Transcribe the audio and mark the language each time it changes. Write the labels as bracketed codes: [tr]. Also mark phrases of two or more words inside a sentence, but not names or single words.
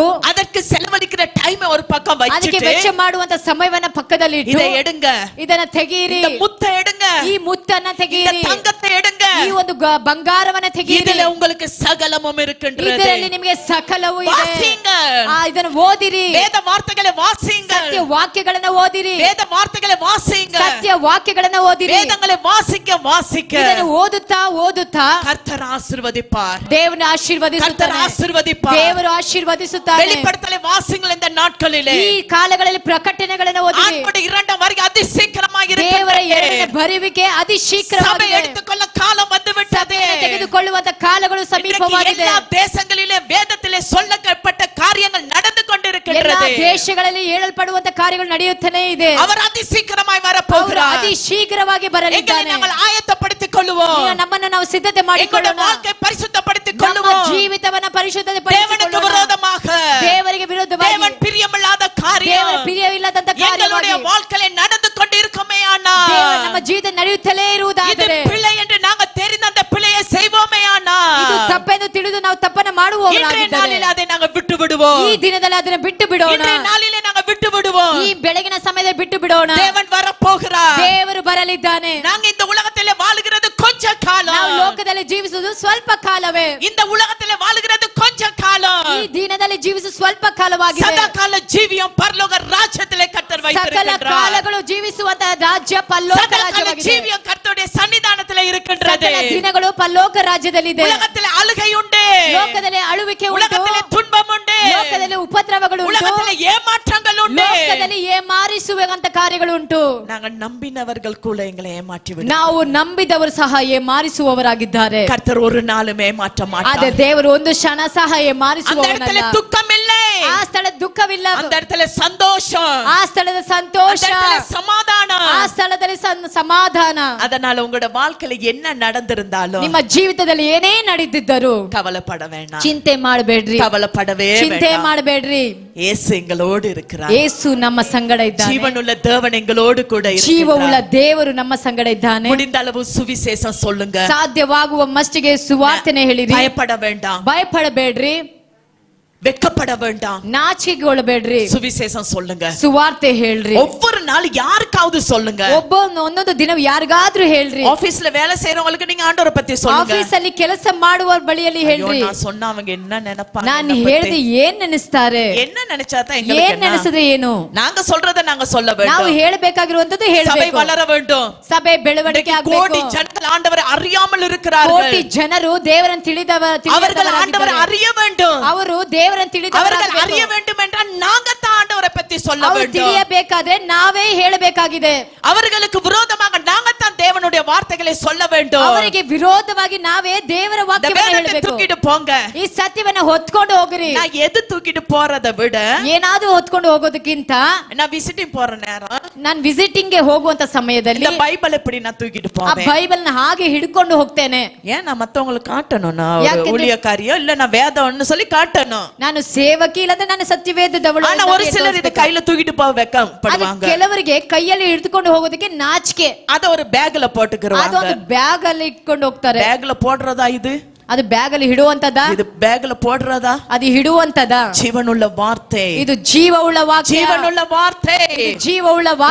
[ta] அதற்கு செலவழிக்கிற டைம் ஒரு பக்கம் [kn] ಅದಕ್ಕೆ [ta] வச்சிட்டு [kn] ವೆಚ್ಚ ಮಾಡುವಂತ ಸಮಯವನ್ನ ಪಕ್ಕದಲ್ಲಿ ಇಟ್ಟು [ta] இதை எடுங்க, [kn] ಇದನ್ನ ತೆಗೀರಿ, [ta] இந்த முத்தை எடுங்க, [kn] ಈ ಮುತ್ತನ್ನ [ta] இந்த [kn] ತೆಗೀರಿ, [ta] தங்கத்தை எடுங்க, [kn] ಈ ಒಂದು ಬಂಗಾರವನ್ನ ತೆಗೀರಿ, [ta] இதுல உங்களுக்கு சகலமும் இருக்கின்றது. [kn] ಇದರಲ್ಲಿ ನಿಮಗೆ ಸಕಲವೂ ಇದೆ. [ta] வாசிங்க, [kn] ಇದನ್ನ ಓದಿರಿ, [ta] வேத வார்த்தைகளை வாசிங்க, [kn] ಸತ್ಯ ವಾಕ್ಯಗಳನ್ನ ಓದಿರಿ, [ta] வேத வார்த்தைகளை வாசிங்க, [kn] ಸತ್ಯ ವಾಕ್ಯಗಳನ್ನ ಓದಿರಿ, [ta] வேதங்களை வாசிக்க வாசிக்க [kn] ಇದನ್ನು ಓದುತ್ತಾ ಓದುತ್ತಾ [ta] கர்த்தர் ஆசீர்வதிப்பார், [kn] ದೇವನ [ta] கர்த்தர் [kn] ಆಶೀರ್ವದಿಸುತ್ತಾನೆ, [ta] ஆசீர்வதிப்பார். [kn] ದೇವರು ಆಶೀರ್ವದಿಸುತ್ತಾನೆ. [ta] வெளிப்படுத்தலை வாசிங்கள் இந்த நாட்களிலே. [kn] ಈ ಕಾಲಗಳಲ್ಲಿ ಪ್ರಕಟಣೆಗಳನ್ನು ಓದಿರಿ. [ta] ஆண்டவருடைய இரண்டாம் வருகை அதி சீக்கிரமாக [kn] ದೇವರ ಎರಡನೇ [ta] இருக்கிறது. [kn] ಬರುವಿಕೆ ಅತಿ [ta] சபை [kn] ಶೀಘ್ರವಾಗಿದೆ. [ta] எடுத்துக்கொள்ள காலம் வந்து விட்டது. [kn] ತೆಗೆದುಕೊಳ್ಳುವಂತ ಕಾಲಗಳು ಸಮೀಪವಾಗಿದೆ. [ta] எல்லா தேசங்களிலே வேதத்திலே சொல்லப்பட்ட காரியங்கள் நடந்து [kn] ಎಲ್ಲ [ta] கொண்டிருக்கின்றது. [kn] ದೇಶಗಳಲ್ಲಿ ಹೇಳಲ್ಪಡುವಂತ ಕಾರ್ಯಗಳು ನಡೆಯುತ್ತಲೇ ಇದೆ. [ta] அவர் அதி சீக்கிரமாய் [kn] ಅವರು [ta] வரப்போகிறார். [kn] ಅತಿ ಶೀಘ್ರವಾಗಿ [ta] எங்களை [kn] ಬರಲಿದ್ದಾನೆ. [ta] நாங்கள் ஆயத்தப்படுத்திக் கொள்வோம். [kn] ಈಗ ನಮ್ಮನ್ನು ನಾವು ಸಿದ್ಧತೆ [ta] எங்களுடைய [kn] ಮಾಡಿಕೊಳ್ಳೋಣ. [ta] வாழ்க்கை பரிசுத்தப்படுத்திக் [kn] ನಮ್ಮ [ta] கொள்வோம். [kn] ಜೀವಿತವನ್ನ ಪರಿಶುದ್ಧತೆ [ta] தேவனுக்கு [kn] ಪಡಿಸಿಕೊಳ್ಳೋಣ. [ta] விரோதமாக, [kn] ದೇವರಿಗೆ ವಿರುದ್ಧವಾಗಿ, [ta] தேவன் பிரியமில்லாத [kn] ದೇವರ [ta] காரியம் [kn] ಪ್ರಿಯವಿಲ್ಲದಂತ [ta] எங்களுடைய [kn] ಕಾರ್ಯವಾಗಿ [ta] வாழ்க்கையில நடந்து கொண்டிருக்குமே [kn] ದೇವರು ನಮ್ಮ ಜೀವಿತ ನಡೆಯುತ್ತಲೇ [ta] இது [kn] ಇರುವುದಾದರೆ, [ta] பிழை என்று நாங்க தெரிந்த அந்த பிழையை செய்வோமே [kn] ಇದು ತಪ್ಪೆಂದು ತಿಳಿದು ನಾವು ತಪ್ಪನ್ನು ಮಾಡುವವರಾಗಿದ್ದರೆ, [ta] நாளில் அதை நாங்க விட்டு விடுவோம். [kn] ಈ ದಿನದಲ್ಲಿ ಅದನ್ನು ಬಿಟ್ಟು ಬಿಡೋಣ. [ta] இன்றைய நாளிலே நாங்க விட்டு விடுவோம். [kn] ಈ ಬೆಳಗಿನ ಸಮಯದಲ್ಲಿ ಬಿಟ್ಟು ಬಿಡೋಣ. [ta] தேவன் வரப்போகிறார். [kn] ದೇವರು ಬರಲಿದ್ದಾನೆ. [ta] நாங்க இந்த உலகத்திலே வாழுகிறது கொஞ்ச காலம். [kn] ನಾವು ಲೋಕದಲ್ಲಿ ಜೀವಿಸುವುದು ಸ್ವಲ್ಪ ಕಾಲವೇ. [ta] இந்த உலகத்திலே வாழுகிறது கொஞ்ச காலம். [kn] ಈ ದಿನದಲ್ಲಿ ಜೀವಿಸುವುದು ಸ್ವಲ್ಪ ಕಾಲವಾಗಿದೆ. [ta] சதா கால ஜீவியம் பரலோக ராஜ்யத்திலே கர்த்தர் [kn] ಸಕಲ [ta] வைத்திருக்கிறார். [kn] ಕಾಲಗಳು ಜೀವಿಸುವಂತ ರಾಜ್ಯ ಪರಲೋಕ [ta] சதா கால [kn] ರಾಜ್ಯವಾಗಿದೆ. [ta] ஜீவியம் கர்த்தருடைய சன்னிதானத்திலே இருக்கின்றது. [kn] ಸಕಲ ದಿನಗಳು ಪರಲೋಕ ರಾಜ್ಯದಲ್ಲಿದೆ. [ta] உலகத்திலே அழுகை உண்டு, [kn] ಲೋಕದಲ್ಲಿ ಅಳುವಿಕೆ ಉಂಟು, [ta] உலகத்திலே துன்பம் உண்டு, [kn] ಲೋಕದಲ್ಲಿ ಉಪದ್ರವಗಳು ಉಂಟು, [ta] உலகத்திலே ஏமாற்றங்கள் உண்டு. [kn] ಲೋಕದಲ್ಲಿ ಏಮಾರಿಸುವಂತ ಕಾರ್ಯಗಳು ಉಂಟು. [ta] நாங்கள் நம்பினவர்கள் கூட எங்களை ஏமாற்றி விடு. [kn] ನಾವು ನಂಬಿದವರು ಸಹ ಏಮಾರಿಸುವವರಾಗಿದ್ದಾರೆ. [ta] கர்த்தர் ஒரு நாளும் ஏமாற்ற [kn] ಆದ್ರೆ [ta] மாட்டார். [kn] ದೇವರು ಒಂದು ಕ್ಷಣ ಸಹ [ta] அந்த இடத்துல [kn] ಏಮಾರಿಸುವವನಲ್ಲ. [ta] துக்கம் இல்லை, [kn] ಆ ಸ್ಥಳದ ದುಃಖವಿಲ್ಲ, [ta] அந்த இடத்துல சந்தோஷம், [kn] ಆ ಸ್ಥಳದ ಸಂತೋಷ, [ta] அந்த இடத்துல சமாதானம். [kn] ಆ ಸ್ಥಳದಲ್ಲಿ ಸಮಾಧಾನ. [ta] அதனால உங்களோட வாழ்க்கையில என்ன நடந்திருந்தாலும் [kn] ನಿಮ್ಮ ಜೀವಿತದಲ್ಲಿ ಏನೇ ನಡೆದಿದ್ದರು [ta] கவலைப்பட வேண்டாம், [kn] ಚಿಂತೆ ಮಾಡಬೇಡ್ರಿ, [ta] கவலைப்படவே [kn] ಚಿಂತೆ [ta] வேண்டாம். [kn] ಮಾಡಬೇಡ್ರಿ. [ta] இயேசு எங்களோடு இருக்கிறார். [kn] ಯೇಸು ನಮ್ಮ ಸಂಗಡ ಇದ್ದಾನೆ. [ta] ஜீவனுள்ள தேவன் எங்களோடு கூட [kn] ಜೀವವುಳ್ಳ [ta] இருக்கிறார். [kn] ದೇವರು ನಮ್ಮ ಸಂಗಡ ಇದ್ದಾನೆ. [ta] முடிந்த அளவு சுவிசேஷம் சொல்லுங்க, [kn] ಸಾಧ್ಯವಾಗುವ ಮಟ್ಟಿಗೆ ಸುವಾರ್ತೆನೆ ಹೇಳಿರಿ. [ta] பயப்பட வேண்டாம், [kn] ಭಯಪಡಬೇಡ್ರಿ, [ta] வெட்கப்பட வேண்டாம், [kn] ನಾಚಿಕೆಗೊಳ್ಳಬೇಡ್ರಿ. [ta] சுவிசேஷம் சொல்லுங்க. [kn] ಸುವಾರ್ತೆ ಹೇಳ್ರಿ. [ta] ஒவ்வொரு நாள் யாருக்காவது சொல்லுங்க. [kn] ಒಂದೊಂದು ದಿನ ಯಾರಿಗಾದ್ರೂ ಹೇಳ್ರಿ. [ta] ஆபீஸ்ல வேலை செய்யறவங்களுக்கு நீங்க ஆண்டவரை பத்தி சொல்லுங்க. [kn] ಆಫೀಸ್ ಅಲ್ಲಿ ಕೆಲಸ ಮಾಡುವವರ ಬಳಿಯಲ್ಲಿ ಹೇಳ್ರಿ. [ta] நான் சொன்னா அவங்க என்ன நினைப்பாங்க, [kn] ನಾನು ಹೇಳಿದ್ರೆ ಏನ್ ನೆನೆಸ್ತಾರೆ, [ta] என்ன நினைச்சாதான் [kn] ಏನ್ [ta] எங்களுக்கு என்ன? [kn] ನೆನೆಸಿದ್ರೆ ಏನು. [ta] நாங்க சொல்றத நாங்க சொல்ல [kn] ನಾವು [ta] வேண்டும். [kn] ಹೇಳಬೇಕಾಗಿರುವಂತದ್ದು [ta] சபை [kn] ಹೇಳಬೇಕು. [ta] வளர வேண்டும். [kn] ಸಭೆ ಬೆಳವಣಿಗೆ [ta] இன்றைக்கு கோடி [kn] ಆಗಬೇಕು. [ta] ஜனங்கள் ஆண்டவரை அறியாமல் இருக்கிறார்கள். [kn] ಕೋಟಿ ಜನರು ದೇವರನ್ನು [ta] அவர்கள் ஆண்டவரை அறிய வேண்டும். [kn] ಅವರು ದೇವರನ್ನು [ta] அவர்கள் அறிய [kn] ತಿಳಿದವರಾಗಬೇಕು. [ta] வேண்டும் என்றால் நாங்க தான் ஆண்டவரை பத்தி சொல்ல [kn] ಅವರು [ta] வேண்டும். [kn] ತಿಳಿಯಬೇಕಾದ್ರೆ ನಾವೇ ಹೇಳಬೇಕಾಗಿದೆ. [ta] அவர்களுக்கு விரோதமாக நாங்க தான் தேவனுடைய வார்த்தைகளை சொல்ல வேண்டும். [kn] ಅವರಿಗೆ ವಿರೋಧವಾಗಿ ನಾವೇ ದೇವರ [ta] இந்த [kn] ವಾಕ್ಯವನ್ನು [ta] வேதத்தை [kn] ಹೇಳಬೇಕು. [ta] தூக்கிட்டு போங்க. [kn] ಈ ಸತ್ಯವನ್ನ ಹೊತ್ಕೊಂಡು ಹೋಗ್ರಿ. [ta] நான் எது தூக்கிட்டு போறதை விட [kn] ಏನಾದ್ರೂ ಹೊತ್ಕೊಂಡು ಹೋಗೋದಕ್ಕಿಂತ [ta] நான் விசிட்டிங் போற நேரம் [kn] ನಾನು ವಿಸಿಟಿಂಗ್ ಗೆ ಹೋಗುವಂತ ಸಮಯದಲ್ಲಿ [ta] இந்த பைபிள் எப்படி நான் தூக்கிட்டு [kn] ಆ [ta] போவேன். [kn] ಬೈಬಲ್ ನ ಹಾಗೆ ಹಿಡ್ಕೊಂಡು ಹೋಗ್ತೇನೆ. [ta] ஏன் நான் மத்தவங்களுக்கு காட்டணும், நான் ஒரு [kn] ಯಾಕೆಂದ್ರೆ- [ta] ஊழியக்காரியோ இல்ல நான் வேதம்னு சொல்லி காட்டணும். [kn] ನಾನು ಸೇವಕಿ ಇಲ್ಲದ ನಾನು ಸತ್ಯವೇದದವಳು [ta] ஆனா ஒரு சிலர் இத கையில தூக்கிட்டு போக வெக்கப்படுவாங்க. [kn] ಕೆಲವರಿಗೆ ಕೈಯಲ್ಲಿ ಹಿಡಿದುಕೊಂಡು ಹೋಗೋದಕ್ಕೆ ನಾಚಿಕೆ. [ta] அத ஒரு பேக்ல போட்டுக்குறாங்க. [kn] ಅದೊಂದು ಬ್ಯಾಗ್ ಅಲ್ಲಿ ಇಟ್ಕೊಂಡು ಹೋಗ್ತಾರೆ. [ta] பேக்ல போடுறதா இது? [kn] ಅದು ಬ್ಯಾಗ್ ಅಲ್ಲಿ ಹಿಡುವಂತದ? [ta] இது பேக்ல போடுறதா? [kn] ಅದು ಹಿಡುವಂತದ? [ta] ஜீவனுள்ள வார்த்தை, [kn] ಇದು ಜೀವವುಳ್ಳ ವಾಕ್ಯ. [ta] ஜீவனுள்ள வார்த்தை, [kn] ಇದು ಜೀವವುಳ್ಳ ವಾಕ್ಯ.